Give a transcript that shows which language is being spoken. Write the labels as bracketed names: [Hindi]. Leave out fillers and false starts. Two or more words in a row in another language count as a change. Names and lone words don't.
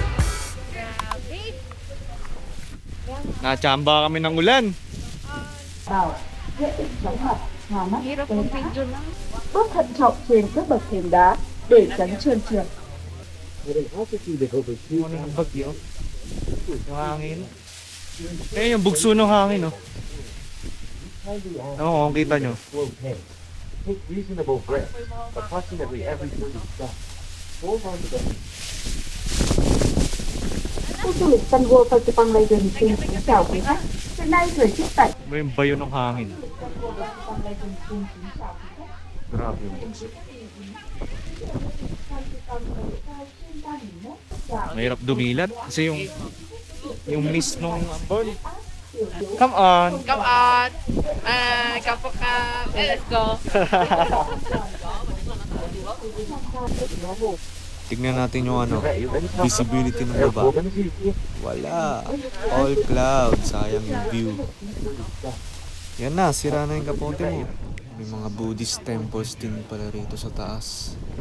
[Filipino] Nachamba kami ng ulan. Hirap ng video na. [Vietnamese] Bước thận trọng trên các bậc thềm đá để tránh trơn trượt. [Filipino] Ano ng bagyo? Yung hangin. Eh, yung bugso ng hangin, oh. Oo, kung kita nyo. [Vietnamese] Khu du lịch Sun World Phan Lây Đình xin kính chào quý khách. Hiện nay thời tiết tại [Filipino] Ba yung bayo ng hangin? Grabe yung bugso. Mahirap dumilat kasi yung mist nung ambon. [English] Come on! Come on. [Filipino] Kapok ka. [English] Let's go. [Filipino] Tignan natin yung visibility ng baba. Wala. [English] All cloud. [Filipino] Sayang yung view. Yan na, sira na yung kapote mo. May mga [English] Buddhist temples [Filipino] din pala rito sa taas.